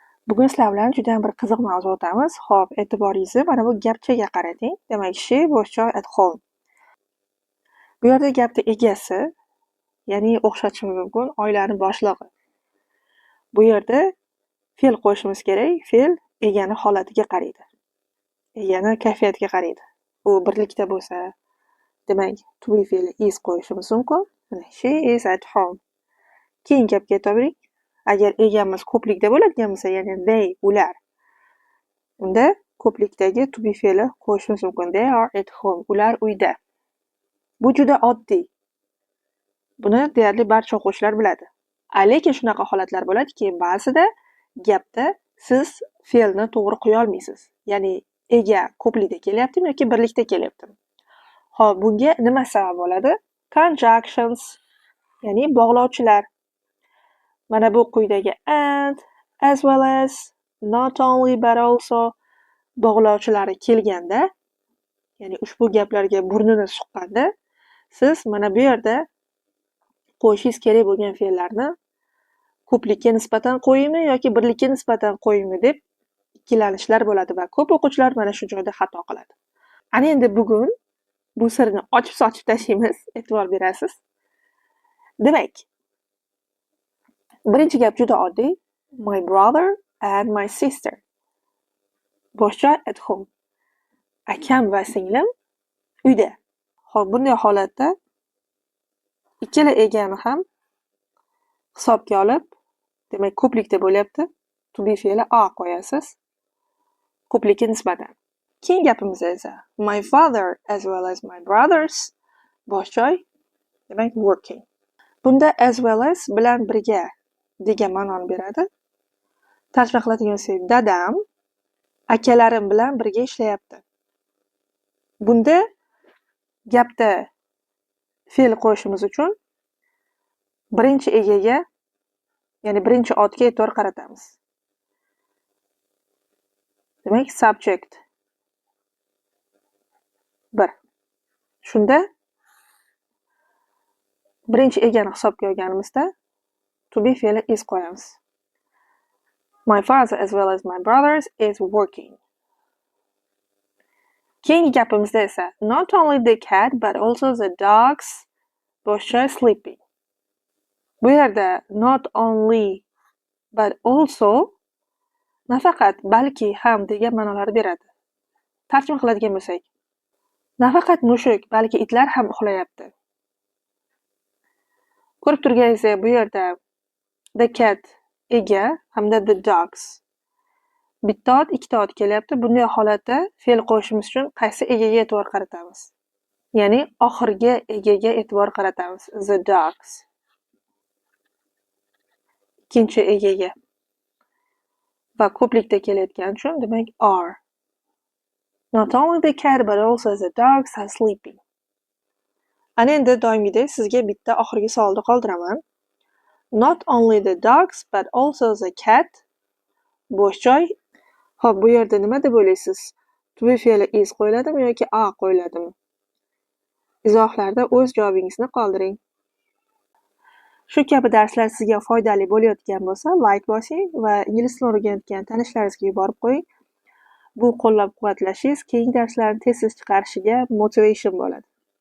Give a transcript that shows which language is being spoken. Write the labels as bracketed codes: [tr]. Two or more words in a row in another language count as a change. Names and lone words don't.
[uz] Bugun sizlar bilan juda ham bir qiziq mavzu o'tamiz. Xo'p, e'tiboringizni mana bu gapchaga qarating. Demak, [en] she was joy at home. [uz] Bu yerda gapni egasi, ya'ni o'xshatishimiz mumkin oilani boshlig'i. Bu yerda fe'l qo'shishimiz kerak. Fe'l egani holatiga qaraydi. Egani kayfiyatiga qaraydi. U birlikda bo'lsa, demak, [en] to be [uz] fe'li is qo'yishimiz mumkin. [en] She is at home. [uz] Keyin gapga e'tibor bering. Agar egamiz ko'plikda bo'ladigan bo'lsa, ya'ni they, ular, unda ko'plikdagi [en] to be [uz] fe'li qo'shishimiz mumkin. [en] They are at home. [uz] Ular uyda. Bu juda oddiy. Buni deyarli barcha o'quvchilar biladi. Lekin shunaqa holatlar bo'ladiki, ba'zida gapda siz fe'lni to'g'ri qo'ya olmaysiz. Ya'ni ega ko'plikda kelyaptimi yoki birlikda kelyaptimi? Xo'p, bunga nima sabab bo'ladi? Conjunctions, ya'ni bog'lovchilar. Mana bu quyidagi and, [en] as well as, not only but also [uz] bog'lovchilari kelganda, ya'ni ushbu gaplarga burnini suqqanda, siz mana bu yerda qo'yishingiz kerak bo'lgan fe'llarni ko'plikka nisbatan qo'yingmi yoki birlikka nisbatan qo'yingmi deb ikkilanishlar bo'ladi va ko'p o'quvchilar mana shu joyda xato qiladi. Ana endi bugun bu sirni ochib tashlaymiz, e'tibor berasiz. Demak, birinchi gap juda oddiy. [en] My brother and my sister. Boshqa at home. [uz] Akam va singlim uyda. Xo'p, bunday holatda ikkala egani ham hisobga olib, demak, ko'plikda bo'lyapti. [en] To be [uz] fe'li a qo'yasiz. Ko'plikka nisbatan. Keyin gapimizda esa [en] my father as well as my brothers [uz] bosh joy, demak, working. Bunda [en] as well as [uz] bilan birga degan ma'noni beradi. Tarjima qiladigan bo'lsak, dadam akalarim bilan birga ishlayapti. Bunda gapda fe'l qo'yishimiz uchun birinchi egaga, ya'ni birinchi otga e'tibor qaratamiz. Demak, subject 1. Shunda birinchi egani hisobga olganimizda [en] to be [uz] fe'li is qo'yamiz. [en] My father as well as my brothers is working. [uz] Keyingi gapimizda esa [en] not only the cat but also the dogs [uz] bosh joy sleeping. Bu yerda [en] not only but also [uz] nafaqat balki ham degan ma'nolar beradi. Tarjima qiladigan bo'lsak, nafaqat mushuk, balki itlar ham uxlayapti. Ko'rib turganingizdek, bu yerda [en] the cat [uz] ega hamda [en] the dogs [uz] bitta ot, ikkita ot kelyapti. Bunday holatda fe'l qo'yishimiz uchun qaysi egaga e'tibor qaratamiz? Ya'ni oxirgi egaga e'tibor qaratamiz. [en] The dogs. [uz] Ikkinchi egaga. Va ko'plikda kelayotgani uchun demak are. [en] Not only the cat but also the dogs are sleeping. [uz] Ana endi doimgidek sizga bitta oxirgi savolni qoldiraman. [en] Not only the dogs but also the cat [uz] bosh joy. Xo'p, bu yerda nima deb o'ylaysiz? [en] To be [uz] fe'li is qo'yiladimi yoki a qo'yiladimi? Izohlarda o'z javobingizni qoldiring. Shu kabi darslar sizga foydali bo'layotgan bo'lsa, like bosing va ingliz tilini o'rganayotgan tanishlaringizga yuborib qo'ying. Bu qo'llab-quvvatlashingiz keyingi darslarni tez chiqarishiga motivation bo'ladi.